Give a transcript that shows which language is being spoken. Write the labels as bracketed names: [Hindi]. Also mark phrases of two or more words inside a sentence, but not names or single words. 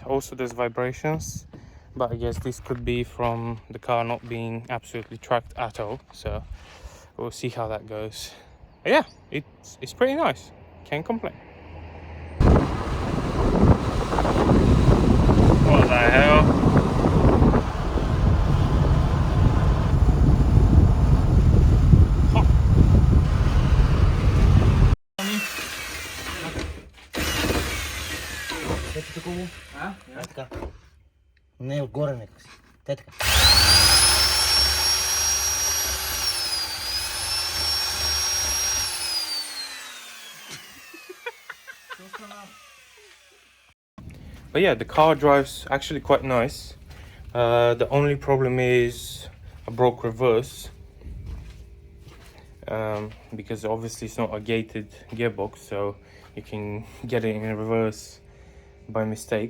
[English] Also, there's vibrations, but I guess this could be from the car not being absolutely tracked at all. So we'll see how that goes. But yeah, it's pretty nice. Can't complain. What the hell? [Bulgarian] Така. Не, отгоре нека си. Те така. [English] But yeah, the car drives actually quite nice. The only problem is I broke reverse, because obviously it's not a gated gearbox, so you can get it in reverse by mistake.